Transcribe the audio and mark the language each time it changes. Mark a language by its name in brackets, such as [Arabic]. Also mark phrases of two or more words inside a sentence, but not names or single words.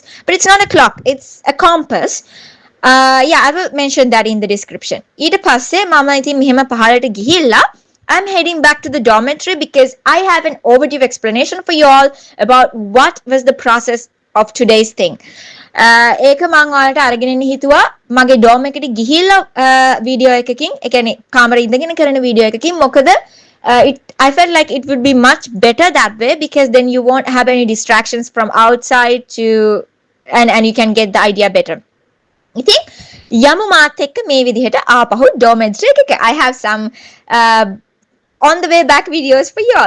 [English] But it's not a clock, it's a compass. Yeah, I will mention that in the description. [Sinhala] ඊට පස්සේ මම ඉතින් මෙහෙම පහළට ගිහිල්ලා [English] I'm heading back to the dormitory because I have an overdue explanation for you all about what was the process of today's thing. [Sinhala] ඒක මම ඔයාලට අරගෙන ඉන්න හිතුවා මගේ dorm එකට ගිහිල්ලා වීඩියෝ එකකින් ඒ කියන්නේ කාමරේ ඉඳගෙන කරන වීඩියෝ එකකින් මොකද [English] I felt like it would be much better that way because then you won't have any distractions from outside to and you can get the idea better. [Sinhala] ඉතින් යමු මාත් එක්ක මේ විදිහට ආපහු dormitory එකක. [English] I have some on the way back videos for you all.